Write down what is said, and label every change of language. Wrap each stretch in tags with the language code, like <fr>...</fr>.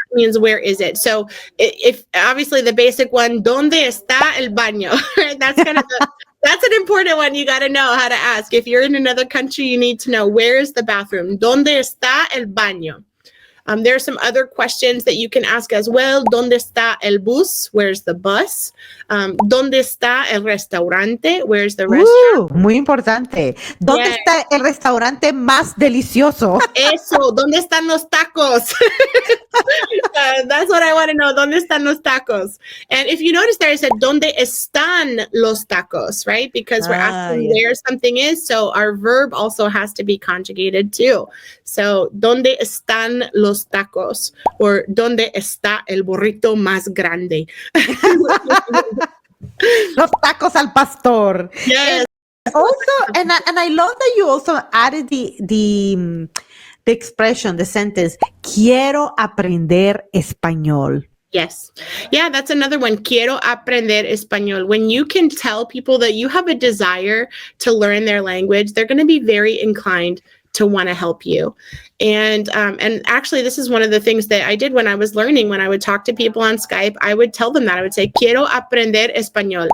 <en>means where is it? So if obviously the basic one,</en> <es>¿dónde está el baño?</es> <en>That's kind of that's an important one. You got to know how to ask. If you're in another country, you need to know where is the bathroom.</en> <es>¿Dónde está el baño?</es> <en>There are some other questions that you can ask as well.</en> <es>¿Dónde está el bus?</es> <en>Where's the bus?</en> <es>¿Dónde está el restaurante?</es> <en>Where's the restaurant?</en> <es>Muy importante. ¿Dónde está el restaurante más delicioso? Eso, ¿dónde están los tacos?</es> <en>That's what I want to know.</en> <es>¿Dónde están los tacos?</es> <en>And if you notice there, I said,</en> <es>¿dónde están los tacos?</es> <en>Right? Because we're asking where something is. So our verb also has to be conjugated too.</en> <es>So, ¿dónde están los tacos? Or ¿dónde está el burrito más grande? Los tacos al pastor.</es> <en>Yes. And also, and I love that you also added the expression, the sentence,</en> <es>quiero aprender español.</es> <en>Yes. Yeah, that's another one.</en> <es>Quiero aprender español.</es> <en>When you can tell people that you have a desire to learn their language, they're going to be very inclined to want to help you. And actually, this is one of the things that I did when I was learning. When I would talk to people on Skype, I would tell them that. I would say,</en> <es>quiero aprender español.</es>